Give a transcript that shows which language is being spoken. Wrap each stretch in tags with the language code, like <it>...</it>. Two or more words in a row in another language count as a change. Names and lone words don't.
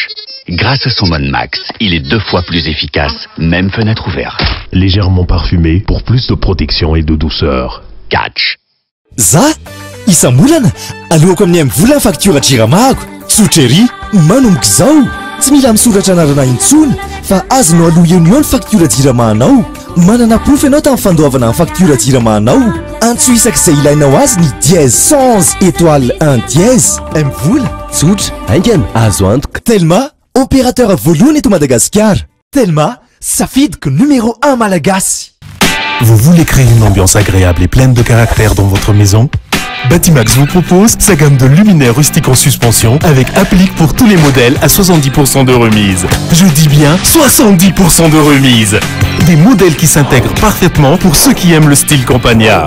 <fr>Grâce à son mode max, il est 2 fois plus efficace, même fenêtre ouverte. Légèrement parfumé pour plus de protection et de douceur. Catch.</fr> <mg>Za isambolana aloako amin'ny vola facture jiramako sotrery manomboka zao tsy mila misoratra anarana intsony fa azonao aloha eo ny facture jiramanao manana proof ianao tamin'ny fandoavana amin'ny facture jiramanao antso isak'izay ilainao azy ny</mg> <fr>dièse 111 étoile 1 dièse</fr> <mg>mvola tsotra aingana azo antoka Telma opérateur voalohany eto Madagascar. Telma safidyko numéro 1 malagasy.</mg> <fr>Vous voulez créer une ambiance agréable et pleine de caractère dans votre maison? Batimax vous propose sa gamme de luminaires rustiques en suspension avec applique pour tous les modèles à 70% de remise. Je dis bien 70% de remise. Des modèles qui s'intègrent parfaitement pour ceux qui aiment le style campagnard.</fr>